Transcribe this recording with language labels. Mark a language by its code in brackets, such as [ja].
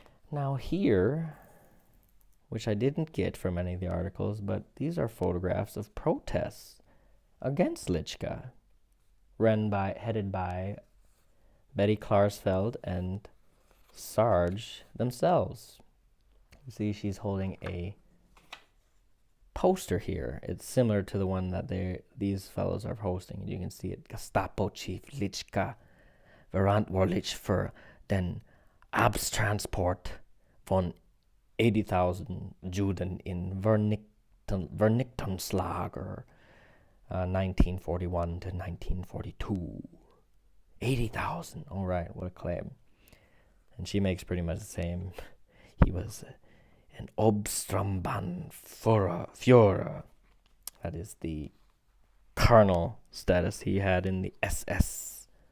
[en] Now here, which I didn't get from any of the articles, but these are photographs of protests against Lischka, headed by Betty Klarsfeld and Sarge themselves. You see, she's holding a poster here. It's similar to the one that these fellows are posting. You can see it. [de] Gestapo Chief Lischka verantwortlich für den Abtransport von 80,000 Juden in Vernichtungslager [en] 1941 to 1942. 80,000. All right, what a claim. And she makes pretty much the same. He was an Obsturmbannführer. That is the colonel status he had in the SS.